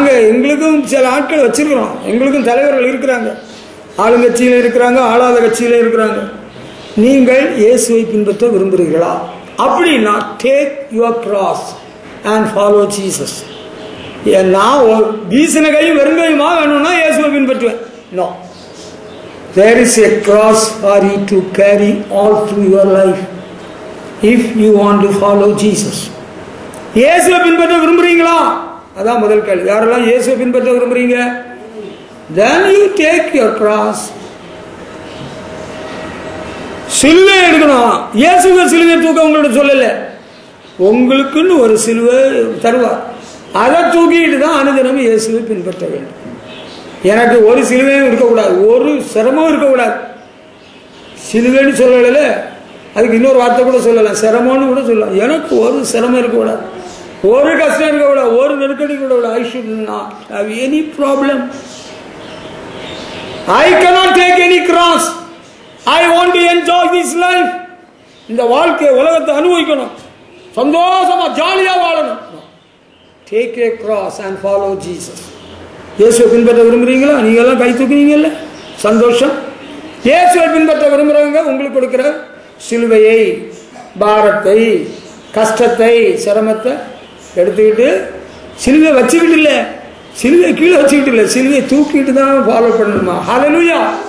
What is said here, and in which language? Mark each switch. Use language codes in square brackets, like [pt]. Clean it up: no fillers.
[ta] எங்களுக்கும் சில ஆட்கள் வச்சிருக்கிறோம், எங்களுக்கும் தலைவர்கள் இருக்கிறாங்க, ஆளுங்கட்சியில இருக்கிறாங்க, ஆளாத கட்சியில இருக்கிறாங்க. நீங்கள் இயேசுவை பின்பற்ற விரும்புகிறீர்களா? அப்படின்னா [en] Take your cross and follow Jesus. [ta] நான் வீசின கையும் வெறுங்கையுமா வேணும்னா இயேசுவை பின்பற்றுவேன். [en] No, there is a cross for you to carry all through your life if you want to follow Jesus. [ta] இயேசுவை பின்பற்ற விரும்புறீங்களா? அதான் முதல் கேள்வி. யாரெல்லாம் இயேசுவை பின்பற்ற விரும்புறீங்க? [en] then you take your cross. [ta] சிலுவை எடுக்கணும். இயேசுவை சிலுவை தூக்க உங்களோட சொல்லல, உங்களுக்குன்னு ஒரு சிலுவை தருவார். அதை தூக்கிட்டு தான் அனுதினமும் இயேசுவை பின்பற்ற வேண்டும். எனக்கு ஒரு சிலுவையும் இருக்கக்கூடாது, ஒரு சிரமம் இருக்கக்கூடாது. சிலுவைன்னு சொல்லல, அதுக்கு இன்னொரு வார்த்தை கூட சொல்லலாம், சிரமம்னு கூட சொல்லலாம். எனக்கு ஒரு சிரமம் இருக்கக்கூடாது, ஒரு கஷ்டம் இருக்கக்கூடாது, ஒரு நெருக்கடி கூட. [en] I should not have any problem. I cannot take any cross. I want to enjoy this life. [ta] இந்த வாழ்க்கை உலகத்தை அனுபவிக்கணும், சந்தோஷமா ஜாலியா வாழணும். [en] Take a cross and follow Jesus. [ta] இயேசுவை பின்பற்ற விரும்புறீங்களா? நீங்க எல்லாம் கை தூக்குறீங்கல்ல, சந்தோஷம். இயேசுவை பின்பற்ற விரும்புறவங்க உங்களுக்கு கொடுக்கிற சிலுவையை, பாரத்தை, கஷ்டத்தை, சிரமத்தை எடுத்துக்கிட்டு, சிலுவை வச்சுக்கிட்டு இல்லை, சிலுவை கீழே வச்சுக்கிட்டு இல்லை, சிலுவையை தூக்கிட்டு தான் ஃபாலோ பண்ணணுமா? ஹல்லேலூயா.